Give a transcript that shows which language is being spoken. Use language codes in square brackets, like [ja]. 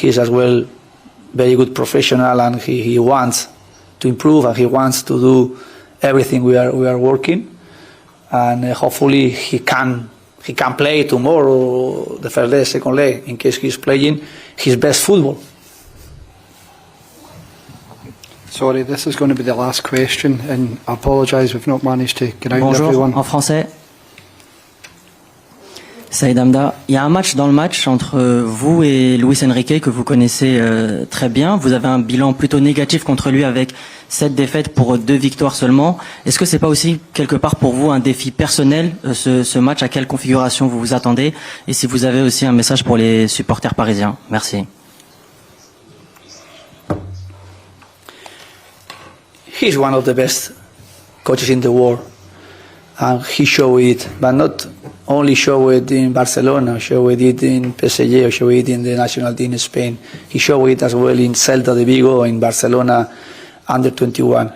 [en] He is as well very good professional, and he wants to improve, and he wants to do everything we are working, and hopefully he can play tomorrow, the first leg, second leg, in case he's playing his best football. Sorry, this is going to be the last question, and I apologise we've not managed to get out [fr] Bonjour, [en] everyone. [fr] en français. Saïd Hamda, il y a un match dans le match entre vous et Luis Enrique que vous connaissez très bien. Vous avez un bilan plutôt négatif contre lui avec 7 défaites pour 2 victoires seulement. Est-ce que c'est pas aussi quelque part pour vous un défi personnel ce match? À quelle configuration vous vous attendez? Et si vous avez aussi un message pour les supporters parisiens? Merci. [en] He's one of the best coaches in the world, and he showed it, but not only showed it in Barcelona, showed it in PSG, or showed it in the national team in Spain. He showed it as well in Celta de Vigo, in Barcelona, under 21.